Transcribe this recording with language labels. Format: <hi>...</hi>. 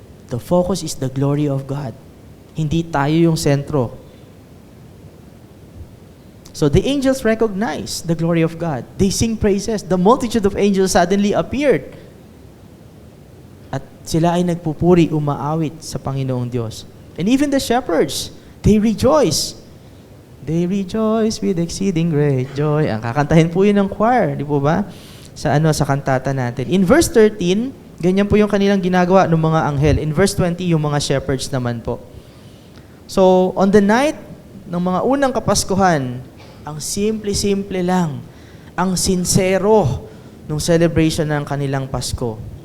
<en>The focus is the glory of God.</en> <tl>Hindi tayo yung sentro.</tl> <en>So the angels recognize the glory of God. They sing praises. The multitude of angels suddenly appeared.</en> <tl>At sila ay nagpupuri, umaawit sa Panginoong Diyos.</tl> <en>And even the shepherds, they rejoice. They rejoice with exceeding great joy.</en> <tl>Ang kakantahin po yun ng choir, di po ba? Sa kantata natin. In verse 13, ganyan po yung kanilang ginagawa ng mga anghel. In verse 20, yung mga shepherds naman po. So,</tl> <en>on the night</en> <tl>ng mga unang Kapaskuhan, ang simple-simple lang, ang sincero nung celebration ng kanilang Pasko.</tl>